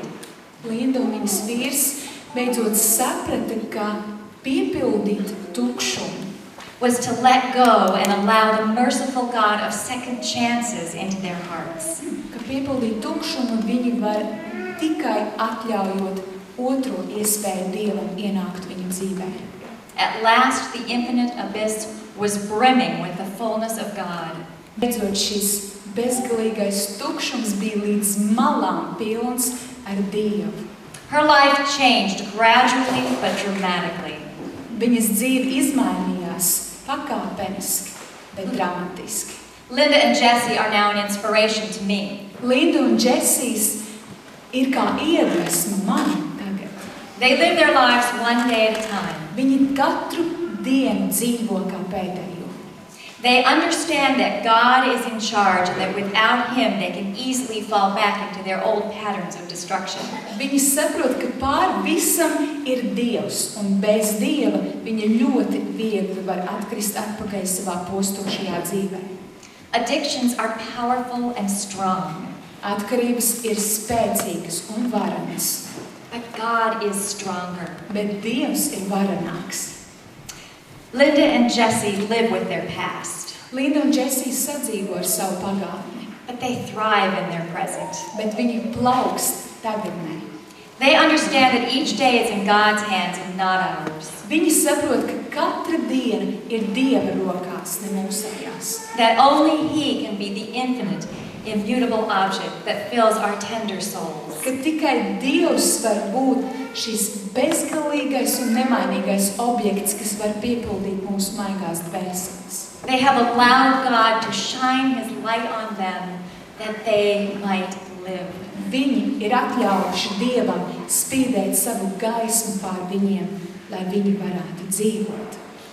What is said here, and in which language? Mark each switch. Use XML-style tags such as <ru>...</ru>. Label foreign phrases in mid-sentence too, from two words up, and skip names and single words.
<lv>Linda un viņas vīrs beidzot saprata, ka piepildīt tukšumu</lv> <en>was to let go and allow the merciful God of second chances into their hearts.</en> <lv>Ka piepildīt tukšumu viņi var tikai atļaujot otro iespēju Dievam ienākt viņu dzīvē.</lv> <en>At last, the infinite abyss was brimming with the fullness of God.</en> <lv>Beidzot, šis bezgalīgais tukšums bija līdz malām pilns ar Dievu.</lv> <en>Her life changed gradually but dramatically.</en> <lv>Viņas dzīve izmainījās pakāpeniski, bet dramatiski.</lv> <en>Linda and Jessie are now an inspiration to me.</en> <lv>Linda un Džesijs ir kā iedvesma man tagad.</lv> <en>They live their lives one day at a time.</en> <lv>Viņi katru dienu dzīvo kā pēdējo.</lv> <en>They understand that God is in charge and that without Him they can easily fall back into their old patterns of destruction.</en> <lv>Viņi saprot, ka pār visam ir Dievs, un bez Dieva viņa ļoti viegli var atkrist atpakaļ savā postošajā dzīvē.</lv> <en>Addictions are powerful and strong.</en> <lv>Atkarības ir spēcīgas un varenas,</lv> <en>But God is stronger.</en> <lv>bet Dievs ir varenāks.</lv> <en>Linda and Jessie live with their past,</en> <lv>Linda un Džesijs sadzīvo ar savu pagātni,</lv> <en>but they thrive in their present.</en> <lv>bet viņi plaukst tagadnē.</lv> <en>They understand that each day is in God's hands and not ours.</en> <lv>Viņi saprot, ka katra diena ir Dieva rokās, ne mūsējās.</lv> <en>That only He can be the infinite, immutable object that fills our tender souls.</en> <lv>Ka tikai Dievs var būt šis bezgalīgais un nemainīgais objekts, kas var piepildīt mūsu maigās dvēseles.</lv> <en>They have allowed God to shine His light on them that they might live.</en> <lv>Viņi ir atļaujuši Dievam spīdēt savu gaismu pār viņiem, lai viņi varētu dzīvot.</lv>